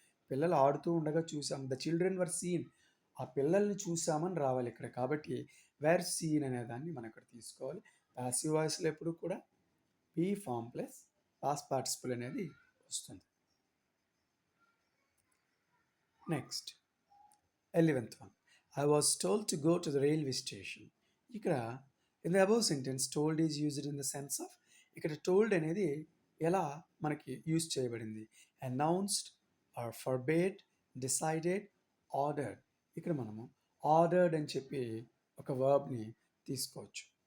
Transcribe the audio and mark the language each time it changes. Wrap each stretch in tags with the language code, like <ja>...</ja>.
<te>పిల్లలు ఆడుతూ ఉండగా చూసాము.</te> <en>the children were seen,</en> <te>ఆ పిల్లల్ని చూసామని రావాలి ఇక్కడ. కాబట్టి వేర్ సీన్ అనే దాన్ని మనం ఇక్కడ తీసుకోవాలి. ప్యాసివ్ వాయిస్లో ఎప్పుడు కూడా be form plus past participle అనేది వస్తుంది.</te> <en>Next 11th one. I was told to go to the railway station. ఇక్కడ in the above sentence told is used in the sense of,</en> <te>ఇక్కడ టోల్డ్ అనేది ఎలా మనకి యూజ్ చేయబడింది?</te> <en>Announced or forbade, decided, ordered.</en> <te>ఇక్కడ మనము ఆర్డర్డ్ అని చెప్పి ఒక వర్బ్ని తీసుకోవచ్చు.</te>